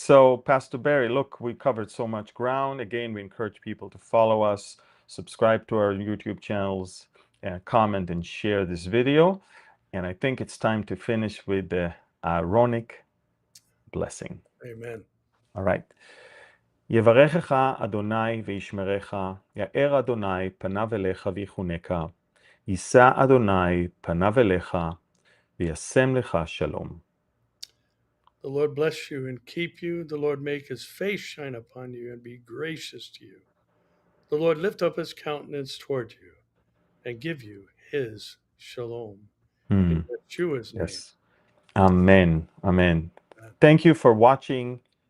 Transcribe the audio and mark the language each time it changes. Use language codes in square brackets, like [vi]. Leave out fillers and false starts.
[en] So, Pastor Barry, look, we covered so much ground. Again, we encourage people to follow us, subscribe to our YouTube channels, comment and share this video. And I think it's time to finish with the Aaronic blessing. Amen. All right. [he] יברכך אדוני וישמרך, יאר אדוני פניו אליך ויחונך, יישא אדוני פניו אליך וישם לך שלום. [en] The Lord bless you and keep you. The Lord make his face shine upon you and be gracious to you. The Lord lift up his countenance toward you and give you his shalom. In Yeshua's name. Yes. Amen. Amen. Thank you for watching.